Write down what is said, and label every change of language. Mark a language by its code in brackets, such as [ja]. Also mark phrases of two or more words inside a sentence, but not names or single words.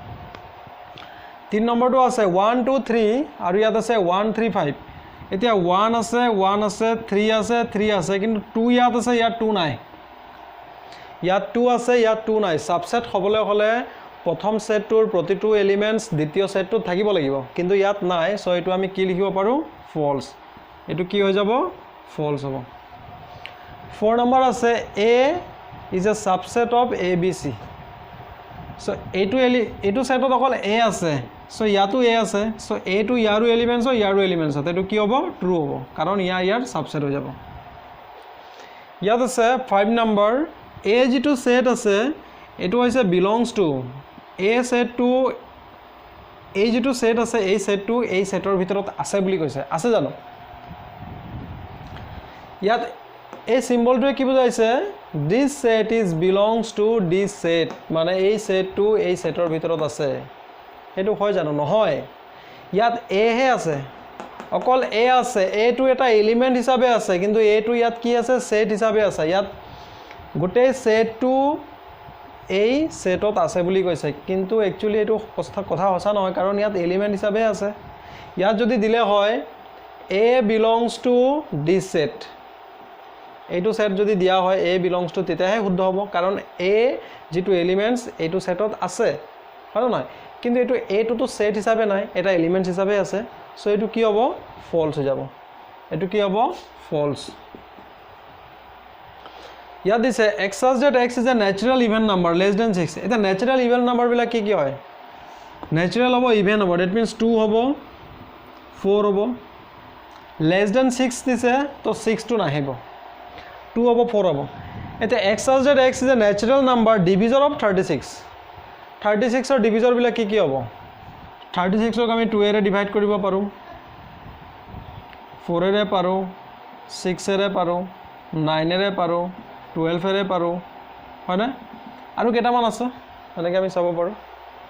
[as] 3 নম্বৰটো আছে 1 2 3 আৰু ইয়াত আছে 1 3 5 এতিয়া 1 আছে 3 আছে কিন্তু 2 ইয়াত আছে ইয়াত 2 নাই ইয়াত 2 আছে ইয়াত 2 নাই সাবসেট হ'বলৈ হলে প্ৰথম সেটটোৰ প্ৰতিটো এলিমেন্টস দ্বিতীয় সেটটো থাকিব লাগিব কিন্তু ইয়াত নাই সো এটো আমি কি লিখিব পাৰো ফলছ এটো কি হৈ যাব ফলছ হ'ব 4 নম্বৰ আছে [en] a is a subset of abc so [as] এটো সেটত অকল a আছে সো ইয়াতো a আছে সো a টু ইয়াৰো এলিমেন্টস হয় ইয়াৰো এলিমেন্টস আছে এটো কি হ'ব ট্ৰু হ'ব কাৰণ ইয়াৰ সাবসেট হৈ যাব ইয়াত আছে 5 নম্বৰ a যেটো সেট আছে এটো হৈছে [en] belongs to a set [as] to এই যেটো সেট আছে এই সেটটো এই সেটৰ ভিতৰত আছে বুলি কৈছে আছে জানো ইয়াত এই সিম্বলটোৱে কি বুজাইছে [en] this set is belongs to this set [as] মানে এই সেটটো এই সেটৰ ভিতৰত আছে এটো হয় জানো নহয় ইয়াত a হে আছে অকল a আছে a টো এটা এলিমেন্ট হিচাপে আছে কিন্তু a টো ইয়াত কি আছে সেট হিচাপে আছে ইয়াত গোটেই সেটটো এই সেটত আছে বুলি কৈছে কিন্তু একচুয়ালি এটো কথা হসা নহয় কাৰণ ইয়াত এলিমেন্ট হিচাপে আছে ইয়াত যদি দিলে হয় [en] a belongs to this set [as] এইটো সেট যদি দিয়া হয় [en] a belongs to [as] তেতিয়াহে শুদ্ধ হ'ব কাৰণ a যেটো এলিমেন্টস এইটো সেটত আছে হয় নহয় কিন্তু এটো a টো সেট হিচাপে নাই এটা এলিমেন্ট হিচাপে আছে সো এটো কি হ'ব ফলছ হৈ যাব এটো কি হ'ব ফলছ ইয়াত দিছে [en] x such that x is a natural even number less than 6 [as] এটা [en] natural even number [as] বিলা কি হয় natural হ'ব even হ'ব [en] that means [as] 2 হ'ব 4 হ'ব [en] less than 6 [as] দিছে তো 6 টো নাহিব 2 হ'ব 4 হ'ব এটা [en] x such that x is a natural number divisor of 36 [as] ৰ ডিভিজৰ বিলা কি হ'ব 36 ক আমি 2 এৰে ডিভাইড কৰিব পাৰো 4 এৰে পাৰো 6 এৰে পাৰো 9 এৰে পাৰো 12 এৰে পাৰো হয় না আৰু কেটামান আছে এনেকৈ আমি চাব পাৰো